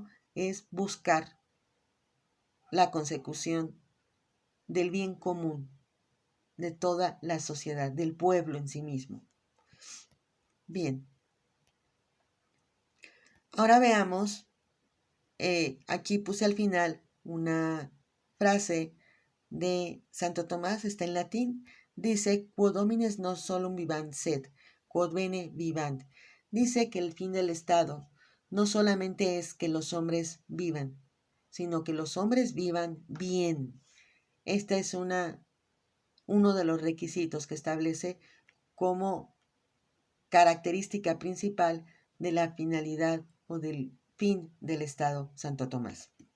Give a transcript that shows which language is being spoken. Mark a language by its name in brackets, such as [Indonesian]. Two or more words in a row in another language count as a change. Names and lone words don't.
[Spanish] Es buscar la consecución del bien común de toda la sociedad, del pueblo en sí mismo. Bien. Ahora veamos, aquí puse al final una frase de Santo Tomás, está en latín, dice, [Latin] quod homines non solum vivant sed, quod bene vivant. [Spanish] Dice que el fin del Estado no solamente es que los hombres vivan, sino que los hombres vivan bien. Este es uno de los requisitos que establece como característica principal de la finalidad o del fin del Estado Santo Tomás.